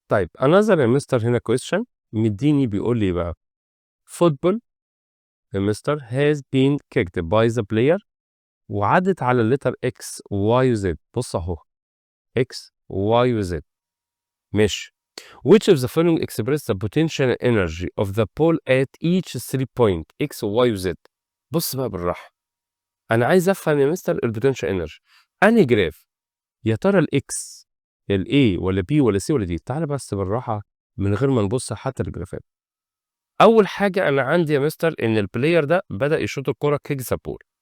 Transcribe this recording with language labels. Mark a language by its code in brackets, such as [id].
[ar] طيب another يا مستر هنا question مديني بيقول لي بقى football يا مستر [en] has been kicked by the player [ar] وعدت على اللتر X Y و Z. بص أهو X Y و Z ماشي. [en] Which of the following express the potential energy of the ball at each 3 point X Y و Z. [ar] بص بقى بالراحة. أنا عايز أفهم يا مستر البوتنشال انرجي. أنهي جراف؟ يا ترى الإكس الA ولا B ولا C ولا D؟ تعالى بس بالراحة من غير ما نبص حتى الجرافات. أول حاجة أنا عندي يا مستر إن البلاير ده بدأ يشوط الكرة [en] Kick the ball.